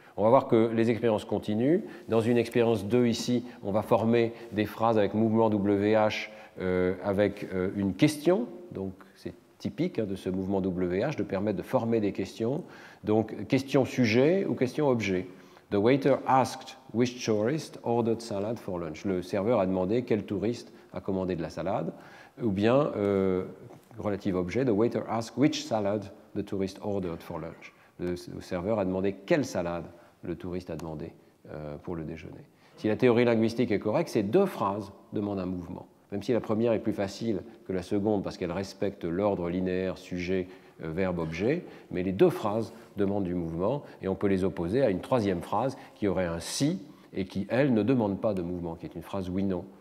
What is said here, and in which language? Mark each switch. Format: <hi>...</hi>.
<fr>On va voir que les expériences continuent. Dans une expérience 2 ici, on va former des phrases avec mouvement WH avec une question. Donc c'est typique de ce mouvement WH de permettre de former des questions. Donc question-sujet ou question-objet.</fr> <en>The waiter asked which tourist ordered salad for lunch.</en> <fr>Le serveur a demandé quel touriste a commandé de la salade. Ou bien, relative objet,</fr> <en>the waiter asked which salad the tourist ordered for lunch.</en> <fr>Le serveur a demandé quelle salade le touriste a demandé pour le déjeuner. Si la théorie linguistique est correcte, ces deux phrases demandent un mouvement. Même si la première est plus facile que la seconde parce qu'elle respecte l'ordre linéaire sujet, verbe, objet, mais les deux phrases demandent du mouvement et on peut les opposer à une troisième phrase qui aurait un si et qui, elle, ne demande pas de mouvement, qui est une phrase oui-non.</fr>